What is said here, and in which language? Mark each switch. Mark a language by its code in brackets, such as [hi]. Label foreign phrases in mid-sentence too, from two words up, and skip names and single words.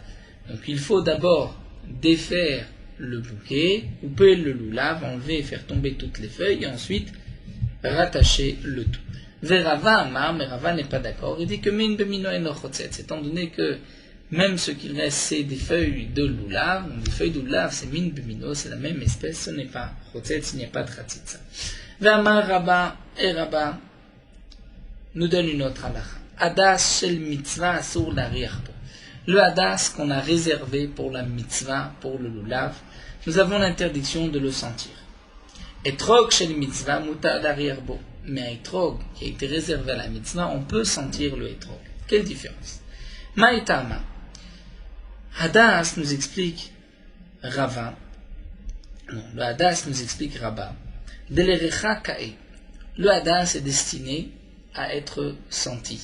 [fr] Donc il faut d'abord défaire le bouquet, couper le lulav, enlever et faire tomber toutes les feuilles, et ensuite rattacher le tout. [arc] ורבא אמר, [fr] mais Rava n'est pas d'accord. Il dit que [he] מין במינו אינו חוצץ, [fr] étant donné que même ce qu'il reste, c'est des feuilles de lulav. Donc des feuilles de lulav, c'est [he] מין במינו, [fr] c'est la même espèce, ce n'est pas chotzetz, il n'y a pas de chatzitza. [arc] ואמר רבה, [fr] et Rabba nous donne une autre halakha. [he] הדס של מצוה אסור להריח בו. [fr] Le hadas qu'on a réservé pour la mitzvah, pour le lulav, nous avons l'interdiction de le sentir. [he] אתרוג של מצוה מותר להריח בו. [fr] Mais un etrog qui a été réservé à la mitzvah, on peut sentir le etrog. Quelle différence? Maïtama. Hadas nous explique Rava. Non, le hadas nous explique Rabba. [arc] דלריחא קאי. [fr] Le hadas est destiné à être senti.